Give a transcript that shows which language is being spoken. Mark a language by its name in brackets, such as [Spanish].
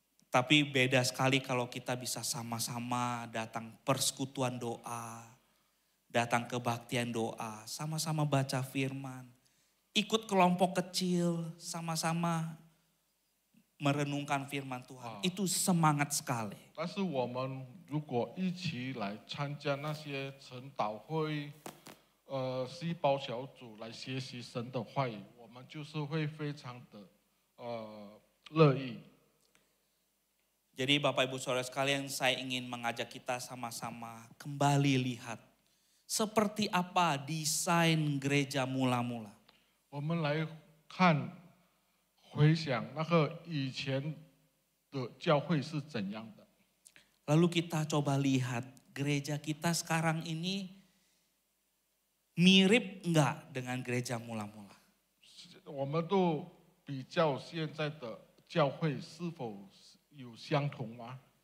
[Indonesian] Tapi beda sekali kalau kita bisa sama-sama datang persekutuan doa, datang kebaktian doa, sama-sama baca firman, ikut kelompok kecil, sama-sama merenungkan firman Tuhan. Itu semangat sekali. [Chinese] 但是我们如果一起来参加那些晨祷会、细胞小组来学习神的话语，我们就是会非常的乐意。 [Indonesian] Jadi Bapak Ibu Saudara sekalian, saya ingin mengajak kita sama-sama kembali lihat seperti apa desain gereja mula-mula. [Chinese] 我们来看，回想那个以前的教会是怎样的。 [Indonesian] Lalu kita coba lihat gereja kita sekarang ini mirip enggak dengan gereja mula-mula? [Chinese] 我们都比较现在的教会是否有相同吗？